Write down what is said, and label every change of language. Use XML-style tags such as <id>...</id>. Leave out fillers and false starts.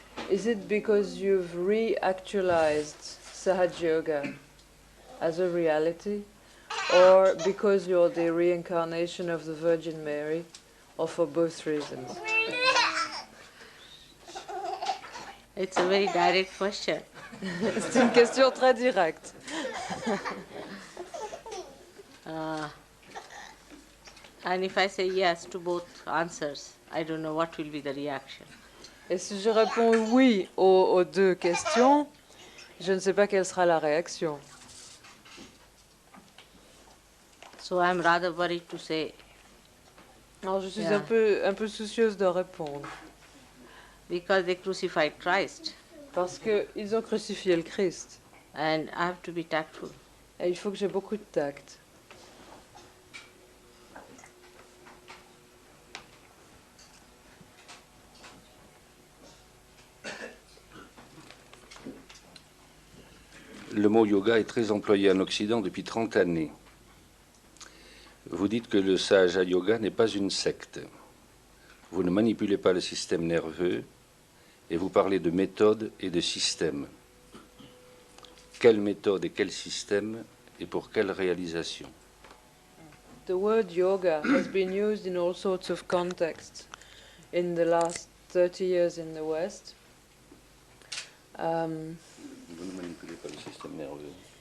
<en>Is it because you've re-actualized Sahaj Yoga as a reality? Or because you're the reincarnation of the Virgin Mary? Or for both reasons? It's a very direct question.</en> <fr>C'est une question très directe.</fr> <en>And if I say yes to both answers, I don't know what will be the reaction.</en> <fr>Et si je réponds oui aux deux questions, je ne sais pas quelle sera la réaction.</fr> <en>So I'm rather worried to say,</en> <fr>Alors je suis Yeah. un peu soucieuse de répondre.</fr> <en>because they crucified Christ,</en> <fr>Parce qu'ils ont crucifié le Christ.</fr> <en>and I have to be tactful.</en> <fr>Et il faut que j'ai beaucoup de tact. Le mot yoga est très employé en Occident depuis 30 années. Vous dites que le Sahaja Yoga n'est pas une secte. Vous ne manipulez pas le système nerveux et vous parlez de méthode et de système. Quelle méthode et quel système et pour quelle réalisation?</fr> <en>The word yoga has been used in all sorts of contexts in the last 30 years in the West.</en> <fr>Vous ne manipulez pas le système nerveux.</fr>